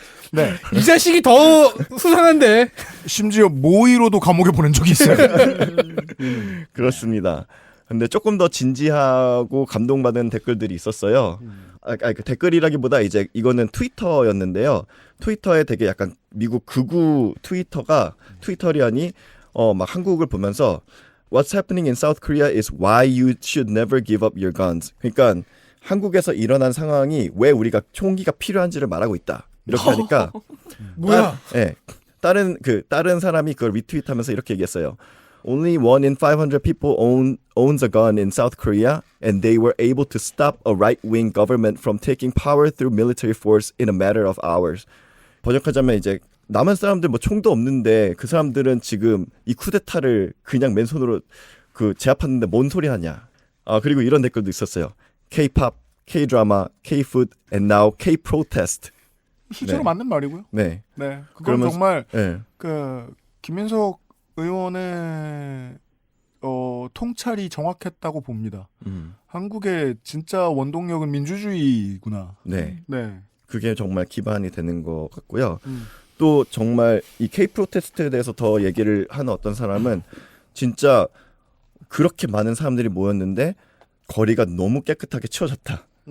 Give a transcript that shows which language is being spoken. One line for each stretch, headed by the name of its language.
Korean: 네. 이 자식이 더 수상한데. 심지어 모의로도 감옥에 보낸 적이 있어요. 그렇습니다. 근데 조금 더 진지하고 감동받은 댓글들이 있었어요. 그 댓글이라기보다 이제 이거는 트위터였는데요. 트위터에 되게 약간 미국 극우 트위터리안이 막 한국을 보면서
English: What's happening in South Korea is why you should never give up your guns.
Korean: 그러니까 한국에서 일어난 상황이 왜 우리가 총기가 필요한지를 말하고 있다. 이렇게 하니까 뭐야? 다른 사람이 그걸 리트윗하면서 이렇게 얘기했어요.
English: Only 1 in 500 people owns a gun in South Korea, and they were able to stop a right-wing government from taking power through military force in a matter of hours.
Korean: 번역하자면 이제 남한 사람들 뭐 총도 없는데 그 사람들은 지금 이 쿠데타를 그냥 맨손으로 제압하는데 뭔 소리 하냐. 그리고 이런 댓글도 있었어요.
English: K-pop, K-drama, K-food, and now K-protest.
Korean: 실제로 네. 맞는 말이고요. 네. 네. 그건 정말 네. 김민석 의원의 통찰이 정확했다고 봅니다. 한국의 진짜 원동력은 민주주의구나. 네. 네. 그게 정말 기반이 되는 것 같고요. 또 정말 이 K-프로테스트에 대해서 더 얘기를 하는 어떤 사람은 진짜 그렇게 많은 사람들이 모였는데 거리가 너무 깨끗하게 치워졌다.